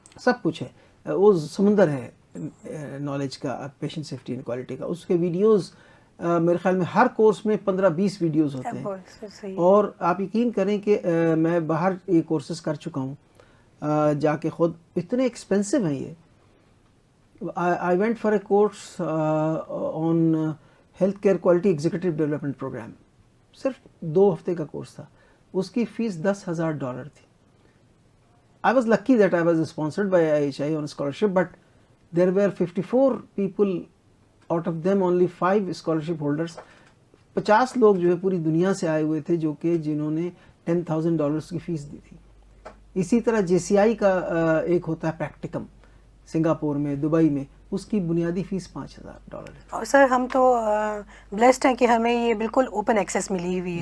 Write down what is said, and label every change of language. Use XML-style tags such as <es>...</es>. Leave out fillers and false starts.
<ur>سب کچھ ہے. وہ سمندر ہے نالج کا پیشنٹ سیفٹی اینڈ کوالٹی کا. اس کے ویڈیوز میرے خیال میں ہر کورس میں 15-20 ویڈیوز ہوتے ہیں. اور آپ یقین کریں کہ میں باہر یہ کورسز کر چکا ہوں جا کے خود. اتنے ایکسپینسو ہیں یہ.</ur> <en>I went for a course on health care quality executive development program.</en> <ur>صرف 2 ہفتے کا کورس تھا. اس کی فیس $10,000 تھی.</ur> <en>I was lucky that I was sponsored by IHI on scholarship, but there were 54 people, out of them only 5 scholarship holders.</en> <ur>50 لوگ جو ہے پوری دنیا سے آئے ہوئے تھے جو کہ جنہوں نے $10,000 کی فیس دی تھی. اسی طرح JCI کا ایک ہوتا ہے پریکٹیکم سنگاپور میں, دبئی میں, اس کی بنیادی فیس $5,000 ہے. اور سر ہم تو بلیسڈ ہیں کہ ہمیں یہ بالکل اوپن ایکسیس ملی ہوئی ہے.</ur>